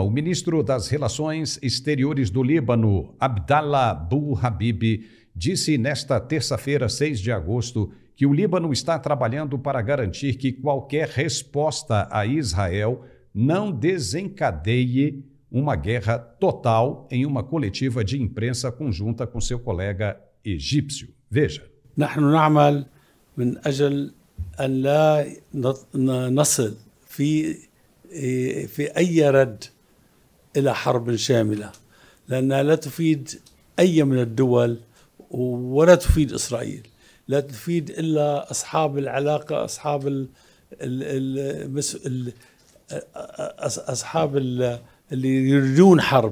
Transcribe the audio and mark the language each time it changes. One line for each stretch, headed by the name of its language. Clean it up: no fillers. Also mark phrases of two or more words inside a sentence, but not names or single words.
Portuguese: O ministro das Relações Exteriores do Líbano, Abdallah Abu-Habib, disse nesta terça-feira, 6 de agosto, que o Líbano está trabalhando para garantir que qualquer resposta a Israel não desencadeie uma guerra total em uma coletiva de imprensa conjunta com seu colega egípcio. Veja.
Arabic: نحن نعمل من أجل أن لا نصل في أي رد إلى حرب شاملة، لأنها لا تفيد أي من الدول ولا تفيد إسرائيل، لا تفيد إلا أصحاب العلاقة، أصحاب اللي يريدون حرب.